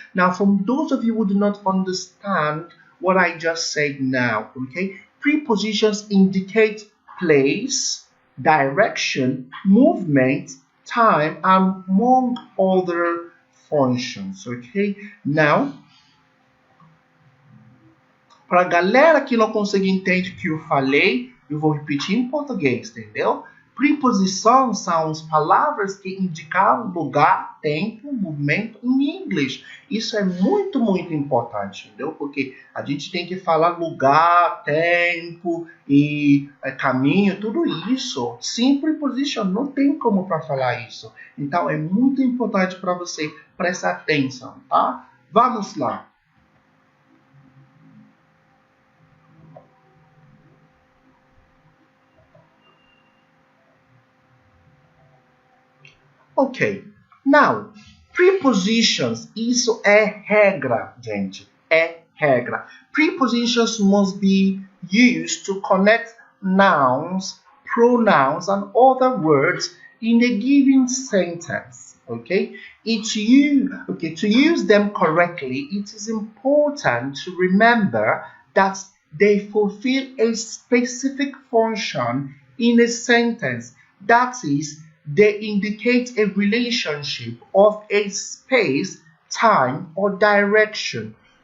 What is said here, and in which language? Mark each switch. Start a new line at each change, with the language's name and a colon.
English: Now, for those of you who do not understand what I just said now, okay, prepositions indicate place, direction, movement, time, and among other functions, ok?
Portuguese: Now, para a galera que não consegue entender o que eu falei, eu vou repetir em português, entendeu? Preposições são as palavras que indicam lugar, tempo, movimento em inglês. Isso é muito importante, entendeu? Porque a gente tem que falar lugar, tempo e caminho, tudo isso. Sem preposition, não tem como para falar isso. Então, é muito importante para você prestar atenção, tá? Vamos lá. Ok, now, prepositions, isso é regra, gente, é regra.
English: Prepositions must be used to connect nouns, pronouns, and other words in a given sentence, okay? To use them correctly, it is important to remember that they fulfill a specific function in a sentence, that is, they indicate a relationship of a space, time, or direction.